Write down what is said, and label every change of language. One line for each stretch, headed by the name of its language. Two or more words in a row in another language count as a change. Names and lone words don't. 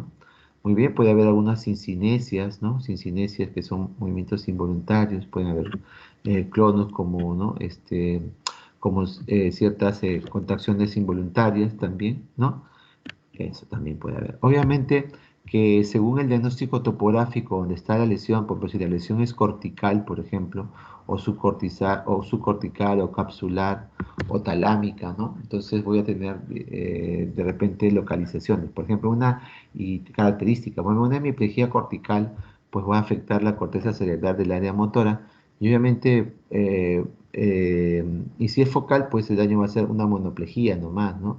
Spanish: Muy bien, puede haber algunas sincinesias, ¿no? Sincinesias que son movimientos involuntarios, pueden haber clonos como, ¿no? Como ciertas contracciones involuntarias también, ¿no? Eso también puede haber. Obviamente que según el diagnóstico topográfico donde está la lesión, por ejemplo, si la lesión es cortical, por ejemplo, o subcortical, o capsular, o talámica, ¿no? Entonces voy a tener de repente localizaciones. Por ejemplo, y característica, bueno, una hemiplegia cortical, pues va a afectar la corteza cerebral del área motora, y obviamente, y si es focal, pues el daño va a ser una monoplejía nomás, ¿no?